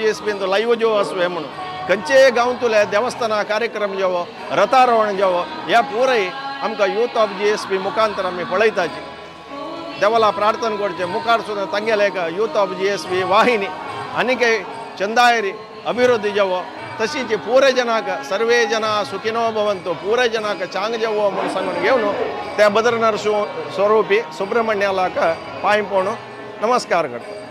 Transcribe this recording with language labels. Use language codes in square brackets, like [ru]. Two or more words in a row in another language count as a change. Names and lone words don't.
[en] GSB Live [kok] जो आसवे म्हणून खंयचे गांवतले देवस्थाना कार्यक्रम जेवो रथारोहण जेवो ह्या पुरे आमकां [en] Youth of GSB [kok] मुखांतर आमी पळयताची देवाला प्रार्थना करचे मुखार सुद्दां तांगेले एक [en] Youth of GSB [kok] वाहिनी आनीक चंदायरी अभिवृद्धी जेवो तशीच पुरे जनाक [sa] सर्वे जना सुखिनो भवंतु [kok] पुरे जनाक चांग जेवो म्हणून सांगून घेवन त्या बद्रनर स्वरूपी सुब्रह्मण्यालाक पांय पडून नमस्कार करता